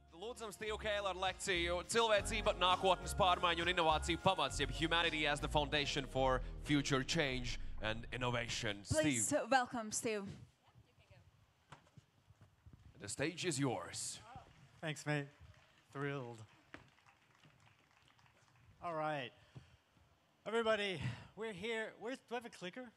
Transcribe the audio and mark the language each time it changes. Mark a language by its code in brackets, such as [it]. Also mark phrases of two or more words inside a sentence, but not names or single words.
[lv] Lūdzam Steve Keil ar lekciju Cilvēcība, nākotnes, pārmaiņu un inovāciju pamats, jeb [en] Humanity as the Foundation for Future Change and Innovation. Please Steve, welcome Steve. the stage is yours. Thanks, mate. Thrilled. All right. Everybody, we're here. Do I have a clicker?